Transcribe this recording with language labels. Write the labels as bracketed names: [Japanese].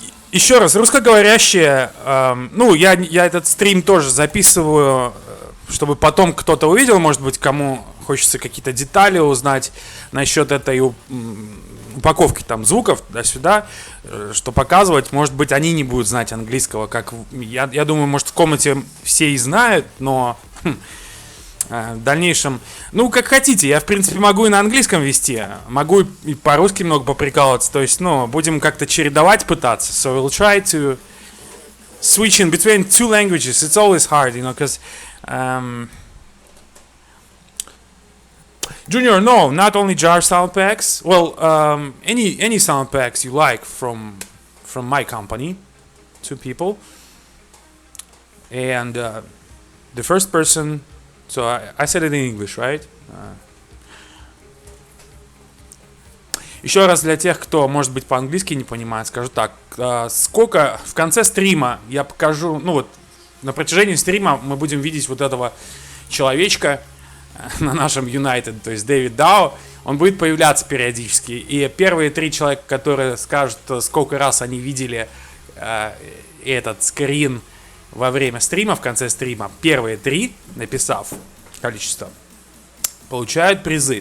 [Russian] Еще раз, русскоговорящие, ну, я этот стрим тоже записываю, чтобы потом кто-то увидел, может быть, кому хочется какие-то детали узнать насчет этой упаковки там звуков туда-сюда, что показывать, может быть, они не будут знать английского, как я думаю, может, в комнате все и знают, но в дальнейшем, ну, как хотите, я, в принципе, могу и на английском вести, могу и по-русски много поприкалываться, то есть, ну, будем как-то чередовать пытаться, [English] so we'll try to switch in between 2 languages. It's always hard, you know, because Junior, no, not only jar sound packs. Well, any sound packs you like from my company, 2 people, and the first person. So I said it in English, right? [Russian] Еще раз для тех, кто, может быть, по-английски не понимает, скажу так. Сколько в конце стрима я покажу, ну вот, на протяжении стрима мы будем видеть вот этого человечка на нашем United, то есть Дэвид Дау. Он будет появляться периодически. И первые 3 человека, которые скажут, сколько раз они видели этот скрин во время стрима, в конце стрима, первые 3, написав количество, получают призы.